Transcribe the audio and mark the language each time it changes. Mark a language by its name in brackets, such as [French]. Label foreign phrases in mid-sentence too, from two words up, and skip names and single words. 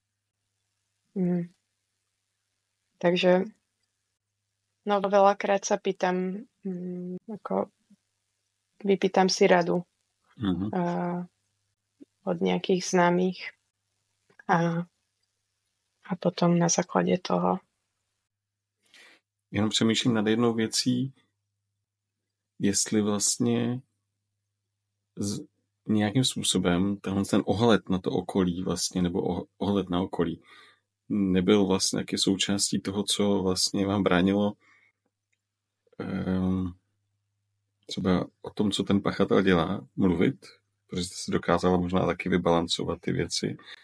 [Slovak] Takže veľakrát sa pýtam, vypýtam si radu od nejakých známych a potom [Czech] na základě toho. Jenom přemýšlím nad jednou věcí, jestli vlastně nějakým způsobem ten ohled na to okolí vlastně, nebo ohled na okolí, nebyl vlastně taky součástí toho, co vlastně vám bránilo třeba o tom, co ten pachatel dělá, mluvit, protože jste se dokázala možná taky vybalancovat ty věci.